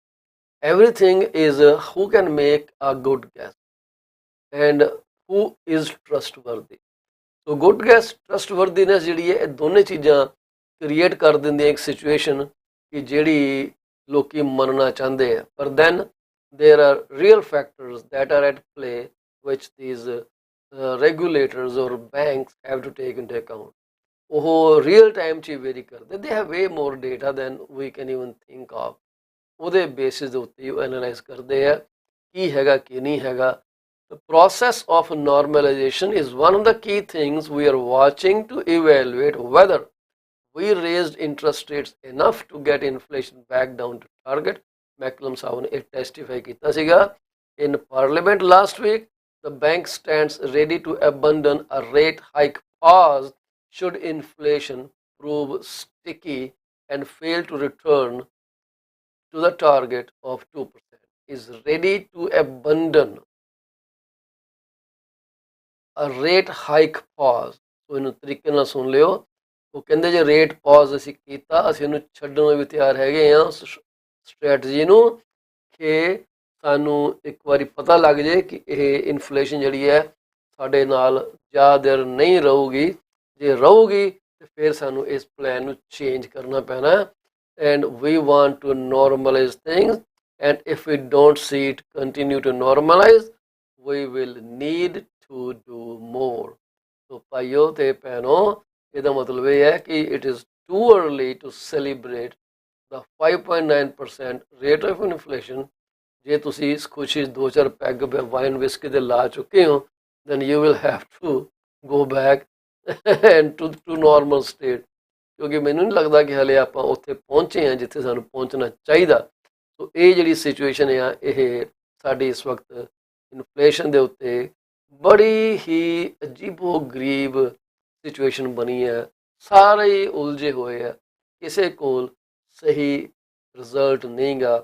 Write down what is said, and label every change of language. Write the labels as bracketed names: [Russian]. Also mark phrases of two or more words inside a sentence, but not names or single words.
[English] everything is who can make a good guess and who is trustworthy. so good guess, [Punjabi] ਟਰਸਟਵਰਦੀਨੈਸ ਜਿਹੜੀ ਹੈ, ਇਹ ਦੋਨੇ ਚੀਜ਼ਾਂ ਕ੍ਰੀਏਟ ਕਰ ਦਿੰਦੀਆਂ ਇੱਕ ਸਿਚੁਏਸ਼ਨ ਕਿ ਜਿਹੜੀ ਲੋਕੀ ਮੰਨਣਾ ਚਾਹੁੰਦੇ ਆ। [English] ਪਰ ਦੈਨ there are real factors that are at play which these regulators or banks have to take into account। [Punjabi] ਉਹ [English] real time [Punjabi] 'ਚ ਵੇਰੀ ਕਰਦੇ, [English] they have way more data than we can even think of। [Punjabi] ਉਹਦੇ ਬੇਸਿਸ ਦੇ ਉੱਤੇ ਉਹ ਐਨਾਲਾਈਜ਼ ਕਰਦੇ ਆ ਕੀ ਹੈਗਾ ਕੀ ਨਹੀਂ ਹੈਗਾ। [English] The process of normalization is one of the key things we are watching to evaluate whether we raised interest rates enough to get inflation back down to target। [Punjabi] ਮੈਕਲਮ ਸਾਹਿਬ ਨੇ ਇਹ ਟੈਸਟੀਫਾਈ ਕੀਤਾ ਸੀਗਾ [English] in parliament last week. the bank stands ready to abandon a rate hike pause should inflation prove sticky and fail to return to the target of 2%, is ready to abandon a rate hike pause। [Punjabi] ਸੋ ਇਹਨੂੰ ਤਰੀਕੇ ਨਾਲ ਸੁਣ ਲਿਓ। ਉਹ ਕਹਿੰਦੇ ਜੇ [English] rate pause [Punjabi] ਅਸੀਂ ਕੀਤਾ, ਅਸੀਂ ਇਹਨੂੰ ਛੱਡਣ ਨੂੰ ਵੀ ਤਿਆਰ ਹੈਗੇ ਹਾਂ ਸਟ੍ਰੈਟਜੀ ਨੂੰ, ਕਿ ਸਾਨੂੰ ਇੱਕ ਵਾਰੀ ਪਤਾ ਲੱਗ ਜੇ ਕਿ ਇਹ ਇਨਫਲੇਸ਼ਨ ਜਿਹੜੀ ਹੈ ਸਾਡੇ ਨਾਲ ਜ਼ਿਆਦਾ ਦੇਰ ਨਹੀਂ ਰਹੂਗੀ। ਜੇ ਰਹੂਗੀ ਤਾਂ ਫਿਰ ਸਾਨੂੰ ਇਸ ਪਲਾਨ ਨੂੰ ਚੇਂਜ ਕਰਨਾ ਪੈਣਾ। [English] and we want to normalize things and if we don't see it continue to normalize we will need to do more. [Punjabi] ਸੋ ਭਾਈਓ ਤੇ ਭੈਣੋ, ਇਹਦਾ ਮਤਲਬ ਇਹ ਹੈ ਕਿ [English] it is too early to celebrate the 5.9% rate of inflation। [Punjabi] ਜੇ ਤੁਸੀਂ ਇਸ ਖੁਸ਼ੀ 2-4 [English] peg wine whisky [Punjabi] ਦੇ ਲਾ ਚੁੱਕੇ ਹੋ, [English] then you will have to go back and to normal state। [Punjabi] ਕਿਉਂਕਿ ਮੈਨੂੰ ਨਹੀਂ ਲੱਗਦਾ ਕਿ ਹਲੇ ਆਪਾਂ ਉੱਥੇ ਪਹੁੰਚੇ ਹਾਂ ਜਿੱਥੇ ਸਾਨੂੰ ਪਹੁੰਚਣਾ ਚਾਹੀਦਾ। ਸੋ ਇਹ ਜਿਹੜੀ ਸਿਚੁਏਸ਼ਨ ਆ, ਇਹ ਸਾਡੀ ਇਸ ਵਕਤ ਇਨਫਲੇਸ਼ਨ ਦੇ ਉੱਤੇ ਬੜੀ ਹੀ ਅਜੀਬੋ ਗਰੀਬ ਸਿਚੁਏਸ਼ਨ ਬਣੀ ਹੈ। ਸਾਰੇ ਉਲਝੇ ਹੋਏ ਆ, ਕਿਸੇ ਕੋਲ ਸਹੀ ਰਿਜ਼ਲਟ ਨਹੀਂ ਗਾ।